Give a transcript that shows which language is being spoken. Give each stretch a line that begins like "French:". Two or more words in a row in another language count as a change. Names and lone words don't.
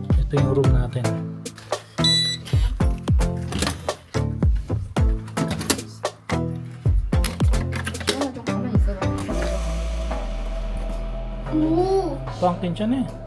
Filipino: Ito yung room natin.
Korean: 좀 가만히 있어봐. 오. Parang 괜찮네.